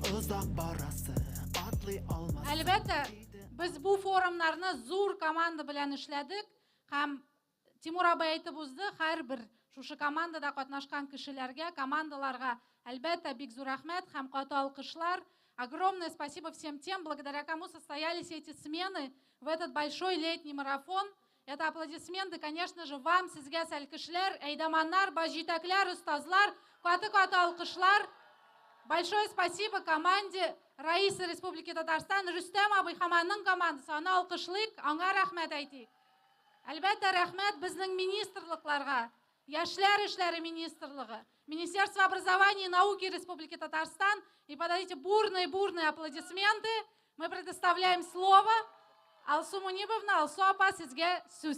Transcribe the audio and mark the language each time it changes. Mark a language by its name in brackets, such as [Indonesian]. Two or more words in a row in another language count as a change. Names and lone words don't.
[Tatar] Узак барасы атлый алмас. Әлбәттә, без бу форумнарны зур команда белән эшләдек һәм Тимур абый әйтеп узды, һәрбер шушы командада катнашкан кешеләргә, командаларга әлбәттә бик зур рәхмәт һәм каты алкышлар. [Russian] Огромное спасибо всем тем, благодаря кому состоялись эти смены в этот большой летний марафон. Это аплодисменты, конечно же, вам, [Tatar] сезгә сәлкешләр, әйдаманнар, баҗитәкләр, устазлар, каты-каты алкышлар. [Russian] Большое спасибо команде Раисы Республики Татарстан, Рөстәм [Tatar] абый һәм аның командасы. Аны алкышлыйк, аңа рәхмәт әйтик. Әлбәттә, рәхмәт безнең министрлыкларга, Яшьләр эшләре министрлыгы, [Russian] Министерство образования и науки Республики Татарстан. И подадите бурные аплодисменты. Мы предоставляем слово Алсу Мунибовна, Алсу апа, [Tatar] сезгә сүз.